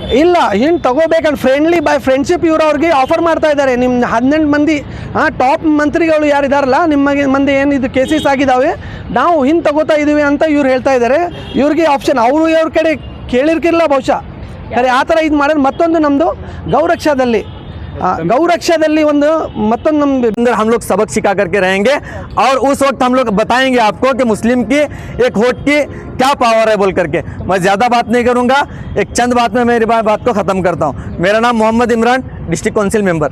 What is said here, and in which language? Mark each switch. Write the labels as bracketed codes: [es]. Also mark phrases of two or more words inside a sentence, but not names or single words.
[kn] ಇಲ್ಲ, ಹಿಂಗೆ ತಗೋಬೇಕಂತ ಫ್ರೆಂಡ್ಶಿಪ್ ಇವರು ಅವ್ರಿಗೆ ಆಫರ್ ಮಾಡ್ತಾ ಇದ್ದಾರೆ. ನಿಮ್ಮ 18 ಮಂದಿ ಟಾಪ್ ಮಂತ್ರಿಗಳು ಯಾರಿದಾರಲ್ಲ, ನಿಮ್ಮ ಮಂದಿ ಏನು ಇದು ಕೇಸಸ್ ಆಗಿದ್ದಾವೆ, ನಾವು ಹಿಂಗೆ ತಗೋತಾ ಇದ್ದೀವಿ ಅಂತ ಇವ್ರು ಹೇಳ್ತಾ ಇದ್ದಾರೆ. ಇವ್ರಿಗೆ ಆಪ್ಷನ್ ಅವರು ಇವ್ರ ಕಡೆ ಕೇಳಿರ್ಕಿಲ್ಲ ಬಹುಶಃ. ಖರೆ ಆ ಥರ ಇದು ಮಾಡೋದು. ಮತ್ತೊಂದು ನಮ್ಮದು ಗೌರಕ್ಷಾದಲ್ಲಿ ಮತ್ತೊಂದು ಅಂದರ [hi] हम लोग सबक सिखा करके रहेंगे और उस वक्त हम लोग बताएंगे आपको कि मुस्लिम की एक वोट की क्या पावर है बोल करके. मैं ज़्यादा बात नहीं करूंगा, एक चंद बात में मेरी बात को ख़त्म करता हूं. मेरा नाम मोहम्मद इमरान, [en] district council member.